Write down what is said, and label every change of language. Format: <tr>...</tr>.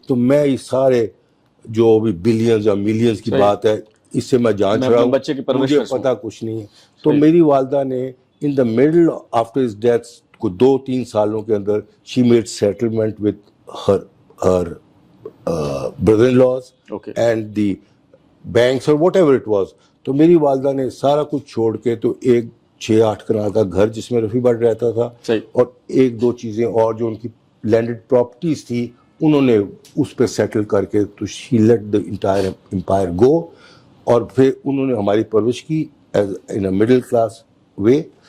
<ur>تو میں یہ سارے جو بھی بلینز یا ملینز کی بات ہے اس سے میں جان چھڑا ہوں, بچے کی پرورش مجھے کرسوں. پتا کچھ نہیں ہے. تو میری والدہ نے</ur> <en>in the middle after his death</en> <ur>کو 2-3 سالوں کے اندر</ur> <en>She made settlement with her brother in laws Okay. and the banks or whatever it was.</en> <ur>تو میری والدہ نے سارا کچھ چھوڑ کے تو ایک 6-8 کنال کا گھر جس میں رفیع بٹ رہتا تھا, اور 1-2 چیزیں اور جو ان کی لینڈڈ پراپرٹیز تھی انہوں نے اس پہ سیٹل کر کے تو</ur> <en>she let the entire empire go,</en> <ur>اور پھر انہوں نے ہماری پرورش کی</ur> <en>As in a middle class way.</en>